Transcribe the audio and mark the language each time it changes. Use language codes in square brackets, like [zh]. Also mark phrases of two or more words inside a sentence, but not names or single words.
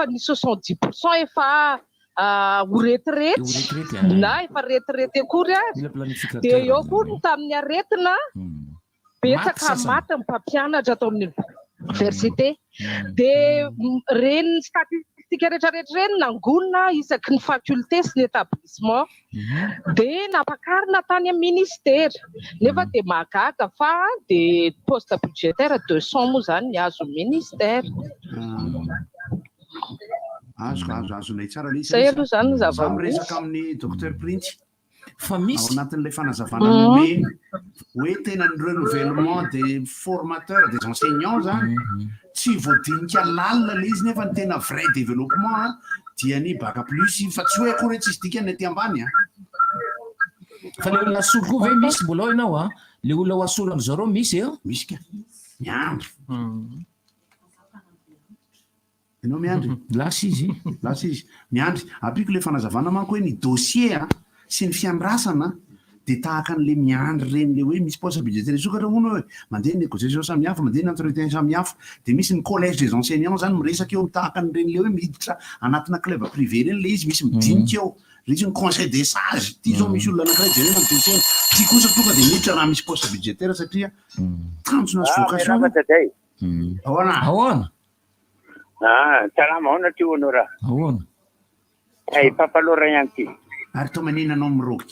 [mg] ny 70% efa ho retirety na efa retirety akory dia eo koa ny tamin'ny aretina betsaka maty ny mpampianatra atao amin'ny université dia reny statistika rehetrarehetra reny nangonina isaky ny faculté sy ny établissement dia nampakarina tany amin'ny ministère nefa dia mahagaga fa dia [fr] poste budgétaire [mg] 200 moa zany ny azo ministère. Azonay tsara zay aloha zany zava miresaka amin'ny docteur Printy fa misy anatin'ilay fanazavana nome hoe tena ny [fr] renouvellement des formateurs des enseignants [mg] zany tsy voadinika lalina le izy nefa ny tena [fr] vrai développement [mg] dia ny [fr] bac plus [mg] fa tsy hoe akory tsisy dikany aty ambany fa le olona asolo koa ve misy mbola ao ianao le olona ho asolo am'zareo misy misy ka miandro ianao miandry lasa izy miandry apiko le fanazavana manko hoe ny dossier sy ny fiandrasana dia tahaka an'le miandry reny le hoe misy [fr] poste budgétaire [mg] sokatra hono hoe mandeha ny négociation samihafa mandeha ny entretien samihafa dia misy ny [fr] collège des enseignants [mg] zany miresaka eo mitahaka an'ireny le hoe miditra anatina [fr] club privé [mg] reny le izy misy midinika eo resy ny [fr] conseil des sages [mg] ty zao misy olona anankiray jerena ny dossier ty kosa tonga dia miditra raha misy [fr] poste budgétaire [mg] satria tanjona sy vocation ahoana salama ahoana ty ono raha ahoana papalora ihany ty ary to manina anao miroky